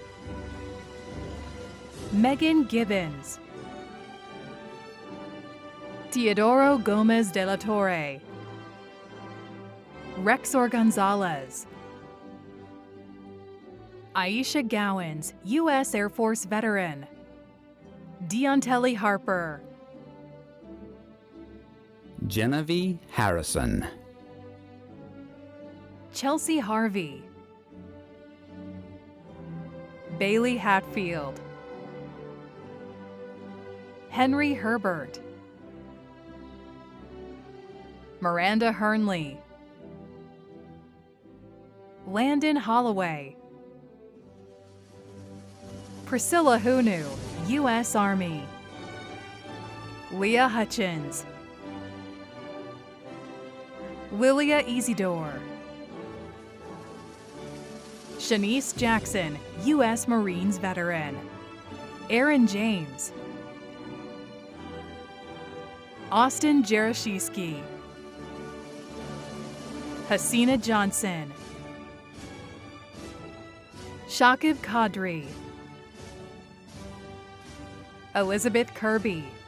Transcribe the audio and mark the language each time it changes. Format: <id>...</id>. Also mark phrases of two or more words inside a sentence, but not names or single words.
<en>Megan Gibbons, Teodoro Gomez de la Torre, Rexor Gonzalez, Aisha Gowans, U.S. Air Force veteran, Deontelli Harper, Genevieve Harrison, Chelsea Harvey, Bailey Hatfield, Henry Herbert, Miranda Hernley, Landon Holloway, Priscilla Hunu, U.S. Army, Leah Hutchins, Lilia Isidore, Shanice Jackson, U.S. Marines veteran, Aaron James, Austin Jarashewski, Hasina Johnson, Shakib Kadri, Elizabeth Kirby,</en>